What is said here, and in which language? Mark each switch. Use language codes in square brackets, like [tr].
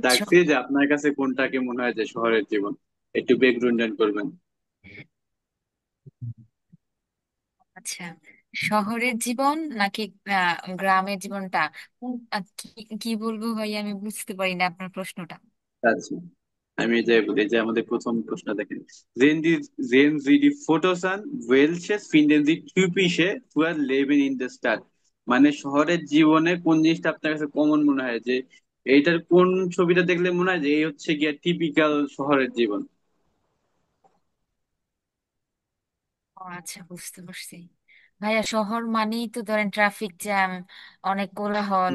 [bn] ডাকছি যে আপনার কাছে কোনটাকে মনে হয় যে শহরের জীবন, একটু ব্যাকগ্রাউন্ড করবেন। আচ্ছা, শহরের জীবন নাকি গ্রামের জীবনটা? কি কি বলবো ভাই, আমি বুঝতে পারি না আপনার প্রশ্নটা। আচ্ছা, আমি যাই বলি যে আমাদের প্রথম প্রশ্ন দেখেন, [de] sehen Sie die Fotos an, welches finden Sie typische für Leben in der Stadt? [bn] মানে শহরের জীবনে কোন জিনিসটা আপনার কাছে কমন মনে হয়, যে এইটার কোন ছবিটা দেখলে মনে হয় যে এই হচ্ছে গিয়া টিপিক্যাল শহরের জীবন। ও আচ্ছা, বুঝতে পারছি। ভাইয়া, শহর মানেই তো ধরেন ট্রাফিক জ্যাম, অনেক কোলাহল,